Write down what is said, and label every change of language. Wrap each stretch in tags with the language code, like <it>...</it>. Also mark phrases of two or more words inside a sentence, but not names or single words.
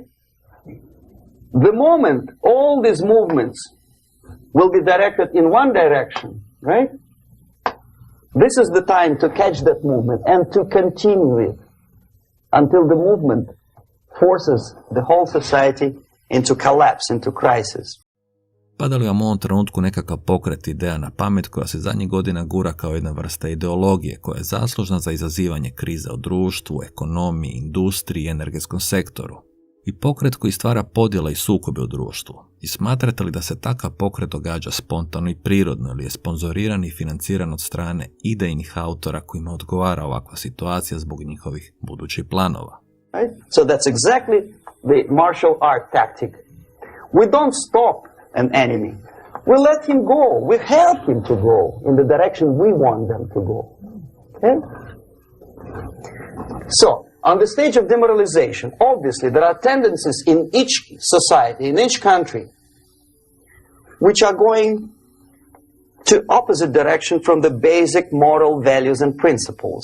<en>The moment all these movements will be directed in one direction, right? This is the time to catch that movement and to continue it until the movement forces the whole society into collapse, into crisis.</en> <hr>Pada li vam u ovom trenutku nekakav pokret ideja na pamet koja se zadnjih godina gura kao jedna vrsta ideologije koja je zaslužna za izazivanje krize u društvu, ekonomiji, industriji i energetskom sektoru? I pokret koji stvara podjela i sukobe u društvu. I smatrate li da se takav pokret događa spontano i prirodno ili je sponzoriran i financiran od strane idejnih autora kojima odgovara ovakva situacija zbog njihovih budućih planova?</hr> <en>Right? So that's exactly the martial art tactic. We don't stop an enemy. We let him go. We help him to go in the direction we want them to go. Okay? So, on the stage of demoralization, obviously there are tendencies in each society, in each country, which are going to opposite direction from the basic moral values and principles.</en>